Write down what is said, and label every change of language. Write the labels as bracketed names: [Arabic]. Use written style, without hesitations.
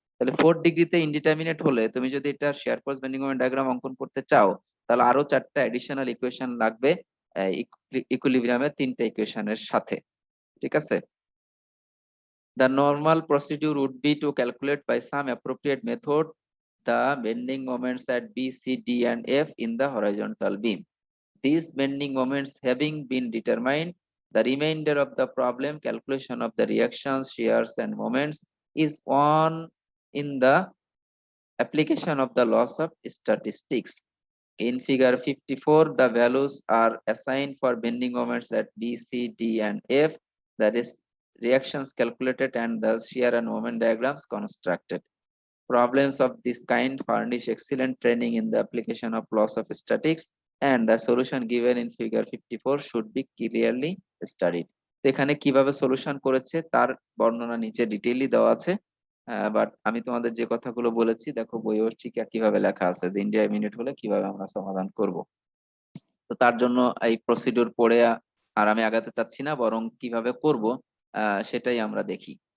[Bangla] তাহলে 4 ডিগ্রিতে ইনডিটারমিনেট হলে তুমি যদি এটা share force bending moment diagram অঙ্কন করতে চাও, তাহলে আরো 4টা এডিশনাল ইকুয়েশন লাগবে ইকুইলিব্রিয়ামের 3টা ইকুয়েশনের সাথে। ঠিক আছে, [English] the normal procedure would be to calculate by some appropriate method the bending moments at B, C, D, and F in the horizontal beam. These bending moments having been determined, the remainder of the problem, calculation of the reactions, shears, and moments, is on in the application of the laws of statistics. In figure 54, the values are assigned for bending moments at B, C, D, and F, that is reactions calculated and the shear and moment diagrams constructed. Problems of this kind furnish excellent training in the application of laws of statistics, and the solution given in figure 54 should be clearly studied. [Bangla] তো এখানে কিভাবে solution করেছে তার বর্ণনা নিচে ডিটেইলি দেওয়া আছে। But আমি তোমাদের যে কথাগুলো বলেছি দেখো বইও ঠিক একইভাবে লেখা আছে যে ইন্ডিয়া মিনিট হলে কিভাবে আমরা সমাধান করব। তো তার জন্য এই প্রসিডিউর পড়ে আর আমি আগাতে চাচ্ছি না, বরং কিভাবে করব সেটাই আমরা দেখি।